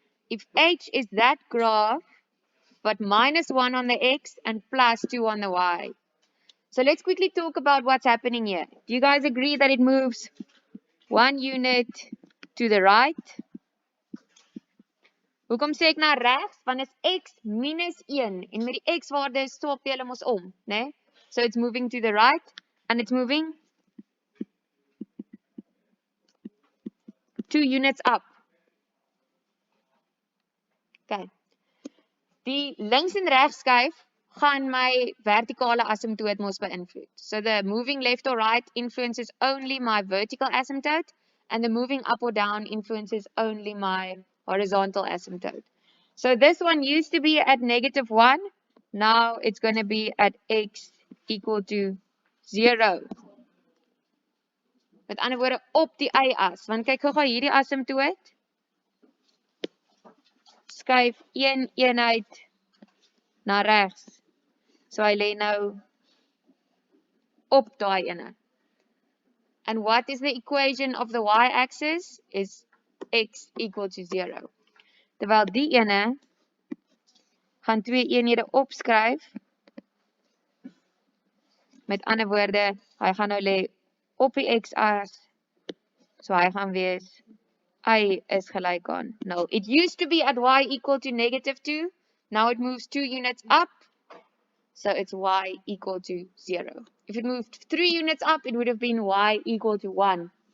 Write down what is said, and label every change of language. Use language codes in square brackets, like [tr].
[en] If H is that graph, but -1 on the X and +2 on the Y. So let's quickly talk about what's happening here. Do you guys agree that it moves 1 unit to the right? [af] Hoekom sê ek na regs? Want is X minus 1. En met die X-waarde swap jy hulle mos om, né? [en] So it's moving to the right and it's moving 2 units up. [af] Okay. Die links en regs skuif gaan my vertikale asymptoot mos beïnvloed. [en] So the moving left or right influences only my vertical asymptote and the moving up or down influences only my horizontal asymptote. So this one used to be at -1. Now it's going to be at X equal to 0. [af] Met ander woorde op die y-as. Want kyk gou hierdie asymptoot. Skuif 1 eenheid na regs. So hy lê nou op daai ene. [en] And what is the equation of the y-axis? Is x equal to 0. [af] Terwyl die ene gaan 2 eenhede opskryf. Met ander woorde, hy gaan nou lê op die x-as. So hy gaan wees y is gelyk aan 0. [en] It used to be at y equal to -2. Now it moves 2 units up. So it's y equal to 0. If it moved 3 units up, it would have been y equal to 1.